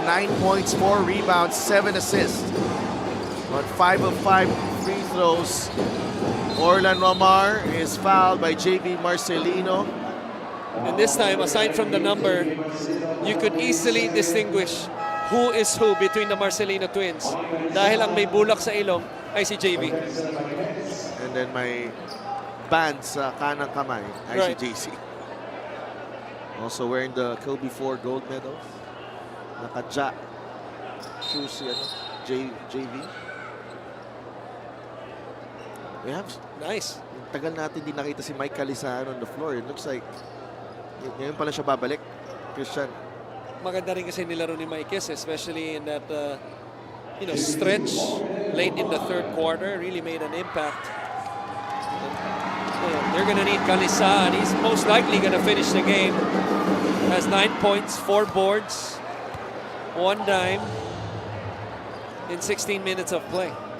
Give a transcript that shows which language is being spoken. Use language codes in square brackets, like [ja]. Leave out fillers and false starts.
[en] 9 points, 4 rebounds, 7 assists. On 5 of 5 free throws. Orlan Ramar is fouled by JB Marcelino. And this time, aside from the number, you could easily distinguish who is who between the Marcelino twins. [tl] Dahil ang may bulak sa ilong ay si JV. And then may band sa kanang kamay ay [en] Right. [tl] si JC. [en] Also wearing the Kobe 4 gold medals. [tl] Naka-ja shoes si JV. [en] We have Nice. [tl] tagal natin di nakita si Mike Calisan [en] on the floor. It looks like [tl] ngayon pala siya babalik. Christian. Maganda rin kasi nilaro ni Maikes, [en] especially in that stretch late in the third quarter. Really made an impact. They're going to need Kalisa, and he's most likely going to finish the game. Has 9 points, 4 boards, 1 dime in 16 minutes of play.